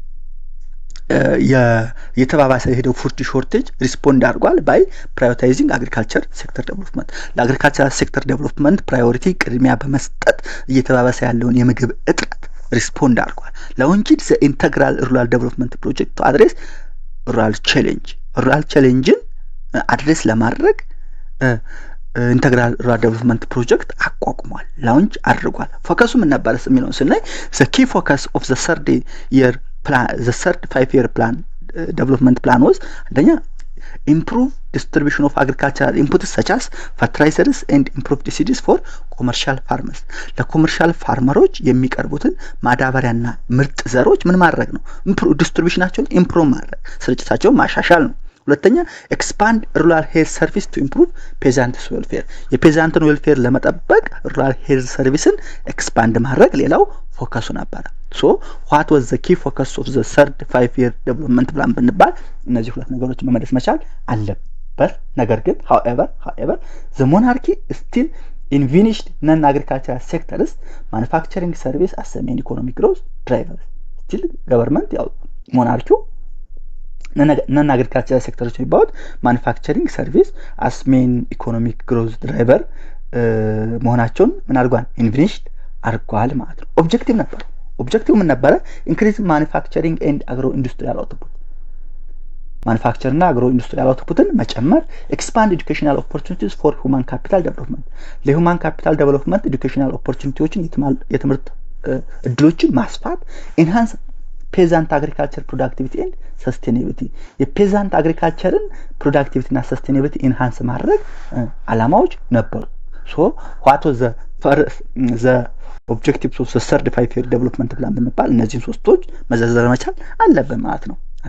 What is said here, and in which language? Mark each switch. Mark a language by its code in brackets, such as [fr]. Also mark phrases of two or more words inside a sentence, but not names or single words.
[am] የተባባሰ ሄደው [en] food shortage respond አድርጓል by prioritizing agriculture sector development። ለagricultural sector development priority [am] ቅድሚያ በመስጠት እየተባባሰ ያለውን የምግብ እጥረት ሪስፖንድ አድርጓል። [en] launched the integral rural development project to address rural challengeን address ለማድረግ integral rural development project [am] አቋቁሟል፣ ላውንች አድርጓል። ፎከሱ ምን ነበር የሚለውን ስናይ [en] the key focus of the third year plan the third 5 year plan development plan was አንደኛ improve distribution of agricultural inputs such as fertilizers and improved seeds for commercial farmers [am] ለኮመርሻል ፋርመሮች የሚቀርቡትን ማዳበሪያና ምርጥ ዘሮች ምን ማድረግ ነው? ዲስትሪቢዩሽናቸውን ኢምፕሩቭ ማድረግ፣ ስርጭታቸውን ማሻሻል ነው። ሁለተኛ [en] expand rural health service to improve peasants welfare [am] የፔዛንትን ዌልፌር ለመጠበቅ ሩራል ሄልዝ ሰርቪስን ኤክስፓንድ ማድረግ ሌላው ፎከሱ ነበር። [en] so what was the key focus of the third 5 year development plan [am] ብንባል እነዚህ ሁለት ነገሮችን መመለስ መቻል አለበት። ነገር ግን [en] however the monarchy still envisaged non-agricultural sectors manufacturing service as a main economic growth driver. still government [am] ያው ሞናርኪው [en] non-agricultural sectors የሚባሉት manufacturing service as main economic growth driver [am] መሆናቸውን ምን አድርጓል? ኢንቪኒሽድ አድርጓል ማለት ነው። ኦብጀክቲቭ ምን ነበረ? [en] increase manufacturing and agro industrial output [am] ማኑፋክቸር እና አግሮ ኢንዱስትሪያል አውትፑትን መጨመር። [en] expand educational opportunities for human capital development [am] ለሁማን ካፒታል ዴቨሎፕመንት ኤዱኬሽናል ኦፖርቹኒቲዎችን የትምህርት እድሎችን ማስፋት። [en] enhance peasant agriculture productivity and sustainability [am] የፔዛንት አግሪካልቸርን ፕሮዳክቲቪቲ እና ሰስቴኔቢሊቲ ኢንሃንስ ማድረግ አላማዎች ነበሩ። [en] so what was the objectives of the third 5 year development plan [am] ብንባል እነዚህን ሶስቶች መዘርዘር መቻል አለብን ማለት ነው።